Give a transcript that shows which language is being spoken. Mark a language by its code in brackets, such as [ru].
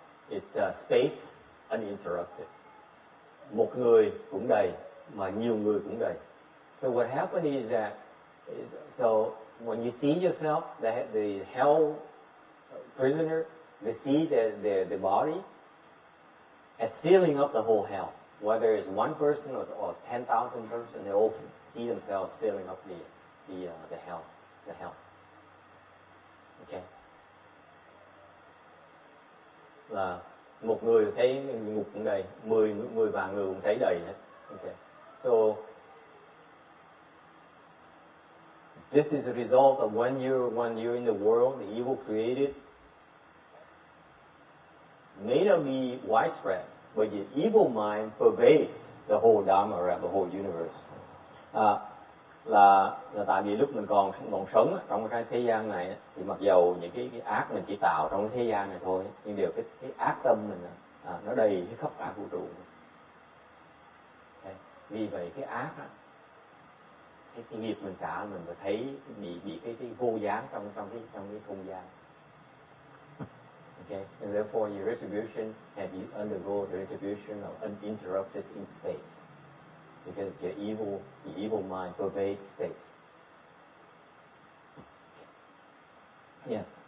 [en] It's a space uninterrupted. [vi] Một người cũng đầy, mà nhiều người cũng đầy. [en] So what happened is that, so when you see yourself, the hell prisoner, they see the body as filling up the whole hell. Whether it's one person or 10,000 persons, they all see themselves filling up the health. Okay. [vi] Là một người thấy ngục cũng đầy, 10 vạn người cũng thấy đầy hết. [en] Okay. So this is a result of when you're in the world, the evil created may not be widespread, but the evil mind pervades the whole Dharma or the whole universe. [vi] Là tại vì lúc mình còn sống trong cái thế gian này thì mặc dầu những cái ác mình chỉ tạo trong cái thế gian này thôi, nhưng điều cái ác tâm mình nó đầy khắp cả vũ trụ. Okay. Vì vậy cái ác cái nghiệp mình trả mình phải thấy bị cái vô gián trong cái không gian. [en] Okay, and therefore your retribution and you undergo the retribution of uninterrupted in space, because the evil mind pervades space. Yes.